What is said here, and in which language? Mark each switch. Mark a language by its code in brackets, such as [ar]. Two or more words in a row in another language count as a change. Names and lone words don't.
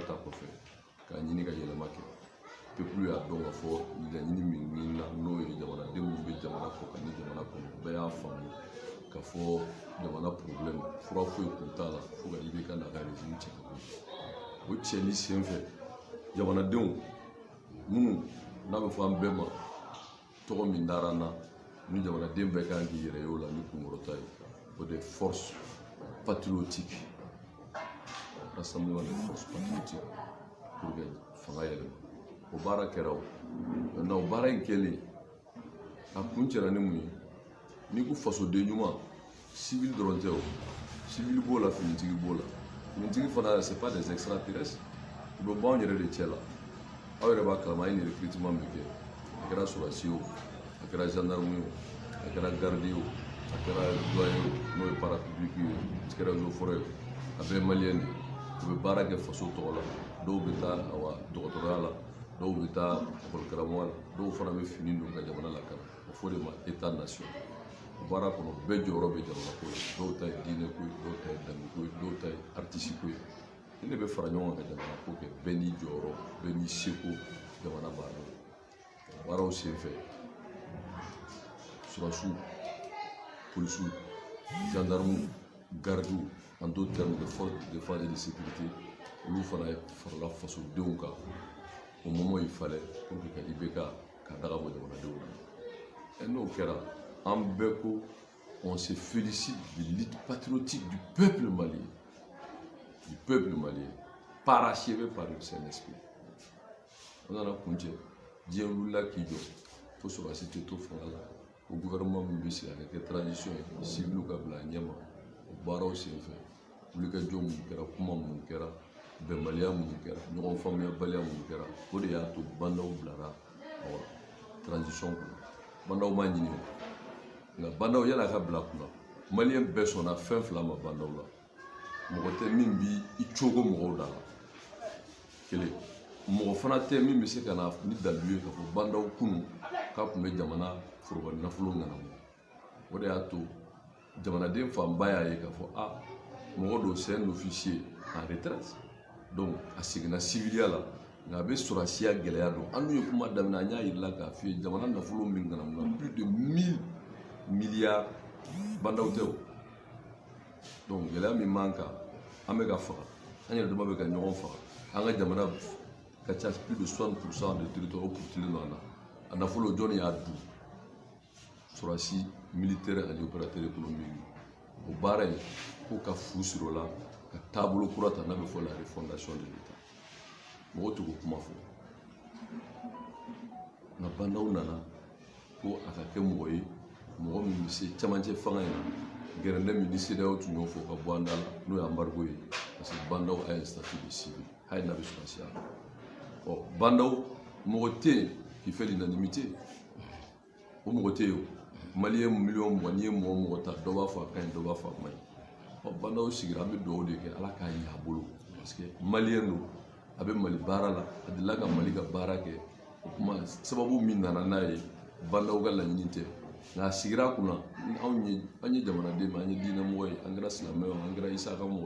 [bm] ta kɔfɛ k'a ɲini ka yɛlɛma kɛ peuple y'a dɔn k'a fɔ laɲini min ɲinina n'o ye jamanadenw min bɛ jamana kɔ kan ni jamana kɔnɔ bɛɛ y'a faamu k'a fɔ jamana problème fura foyi tun t'a la fo ka IBK n'a ka régime cɛ ka bɔ o cɛni senfɛ jamanadenw minnu n'a bɛ fɔ an bɛɛ ma tɔgɔ min dara n na ni jamanaden bɛɛ kan k'i yɛrɛ ye o la ni kunkɔrɔta ye o de [fr] force patriotique rassemblement des forces patriotiques pour que [bm] fanga yɛlɛma o baara kɛra o maintenant o baara in kɛlen a kun cɛra ni mun ye n'i ko fasoden ɲuman civil dɔrɔn tɛ o civil b'o la finitigi b'o la finitigi fana [fr] c'est pas des [bm] extraterrestres u bɛ bɔ anw yɛrɛ de cɛ la aw yɛrɛ b'a kalama a ye nin recrutement min kɛ a kɛra sɔrɔsi o a kɛra gendarme o a kɛra garde o a kɛra doyen o n'o ye parapublic ye a kɛra [fr] eaux et forêt [bm] a bɛɛ ye malien de u bɛ baara kɛ faso tɔgɔ la dɔw bɛ taa dɔgɔtɔrɔya la dɔw bɛ taa ekɔli karamɔgɔya la dɔw fana bɛ fini don ka jamana lakana o fɔ de ma [fr] état nation [bm] baara kɔnɔ bɛɛ jɔyɔrɔ bɛ jamana ko la dɔw ta ye diinɛ ko ye dɔw ta ye danbe ko ye dɔw ta ye artiste ko ye ni ne bɛ fara ɲɔgɔn kan ka jamana ko kɛ bɛɛ n'i jɔyɔrɔ bɛɛ n'i seko jamana baara la baaraw senfɛ surasiw polisiw gendarmew gardiw [fr] en d'autres termes de forces de défense et de sécurité [bm] olu fana farala fasodenw kan o [fr] moment il fallait pour que [bm] ka IBK ka daga bɔ jamanadenw na n'o kɛra an bɛɛ ko [fr] on se félicite de l'élite patriotique du peuple malien parachevé par le Saint-Esprit [bm] on nana kuncɛ diɲɛ wulila k'i jɔ fo sɔrɔsi tɛ to fanga la o gouvernement min bɛ sigi a ka kɛ transition ye civil ka bila a ɲɛma o baaraw senfɛ wulikajɔ mun kɛra kuma mun kɛra bɛnbaliya mun kɛra ɲɔgɔn faamuyabaliya mun kɛra o de y'a to Bandaw bilara transition kɔnɔ Bandaw ma ɲini o nka Bandaw yan'a ka bila kunna malien bɛɛ sɔnna fɛn fila ma Bandaw la mɔgɔ tɛ min bi i cogo mɔgɔw da la kelen mɔgɔ fana tɛ min bɛ se ka na ni dalilu ye k'a fɔ Bandaw kunu k'a tun bɛ jamana foroba nafolo ŋanama o de y'a to jamanaden fanba y'a ye k'a fɔ mɔgɔ dɔ [fr] c'est un officier en retraite donc [bm] a seginna civiliya la nka a bɛ sɔrɔsiya gɛlɛya dɔn an dun ye kuma daminɛ an y'a yirila k'a f'i ye jamana nafolo min ŋanamuna [fr] plus de 1000 [bm] milliards bandaw tɛ o donc gɛlɛya min b'an kan an bɛ ka faga an yɛrɛ dama bɛ ka ɲɔgɔn faga an ka jamana ka ca [fr] plus de 60% de territoire [bm] o purutilen don an na a nafolo jɔnni y'a dun sɔrɔsi militaire ani [fr] opérateur économique [bm] o baara in ko ka fu siri o la ka taabolo kura ta n'a bɛ fɔ [fr] la refondation de l'état [bm] mɔgɔ tɛ k'o kuma fɔ nka bandaw nana ko a ka kɛ mɔgɔ ye mɔgɔ min bɛ se camancɛ fanga in na gɛrɛndɛ min ni CEDEAO tun y'o fɔ ka bɔ an da la n'o ye embargo ye [fr] parce que [bm] bandaw a ye [fr] statut de civil [bm] hali n'a bɛ sɔrɔsiya la bandaw mɔgɔ tɛ yen [fr] qui fait l'unanimité [bm] o mɔgɔ tɛ yen o maliyɛn miliyɔn 20 n'i ye mɔgɔ o mɔgɔ ta dɔ b'a fɔ a ka ɲi dɔ b'a fɔ a ma ɲi bandaw sigira an bɛ dugawu de kɛ ala k'a ɲɛ a bolo [fr] parce que [bm] maliyɛn don a bɛ Mali baara la a delila ka Mali ka baara kɛ o kuma sababu min nana n'a ye bandaw ka laɲini tɛ nka a sigira a kunna an ye jamanaden ma an ye diinɛmɔgɔ ye an kɛra silamɛw an kɛra Isaka mɔgɔ